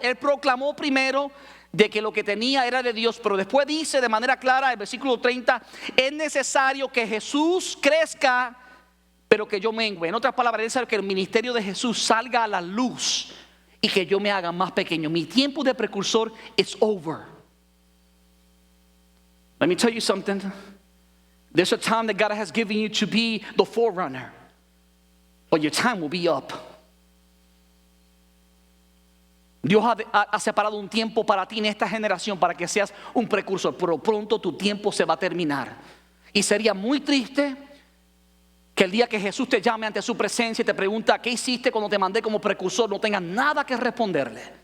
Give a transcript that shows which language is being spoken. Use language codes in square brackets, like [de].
[es] Él proclamó primero de que lo que tenía era de Dios, pero después dice de manera clara, el versículo 30, es necesario que Jesús crezca, pero que yo mengüe. En otras palabras, es necesario que el ministerio de Jesús salga a la luz y que yo me haga más pequeño. Mi tiempo de precursor [en] is over. Let me tell you something. There's a time that God has given you to be the forerunner, but your time will be up. [es] Dios ha separado un tiempo para ti en esta generación para que seas un precursor, pero pronto tu tiempo se va a terminar. Y sería muy triste que el día que Jesús te llame ante su presencia y te pregunta: ¿qué hiciste cuando te mandé como precursor?, no tengas nada que responderle.